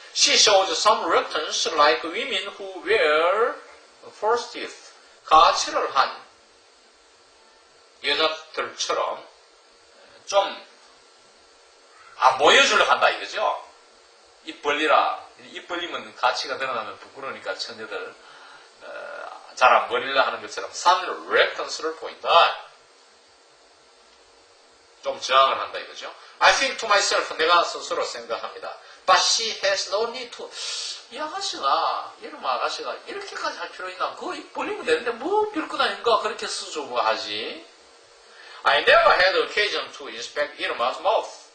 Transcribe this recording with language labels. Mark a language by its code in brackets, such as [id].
[en] She shows some reluctance like women who wear false teeth. [ko] 가치를 한 여자들처럼 좀 안 보여주려고 한다 이거죠. 입 벌리라. 입 벌리면 가치가 드러나면 부끄러우니까 처녀들 잘 안 벌리려 하는 것처럼 [en] some reluctance [ko] 를 보인다. 좀 저항을 한다 이거죠. [en] I think to myself, [ko] 내가 스스로 생각합니다. [en] But she has no need to. [ko] 이 아가씨가, 이름 아가씨가 이렇게까지 할 필요 있나? 그거 입 벌리면 되는데 뭐 별것 아닌가 그렇게 수줍어 하지. [en] I never had occasion to inspect 이름아's mouth.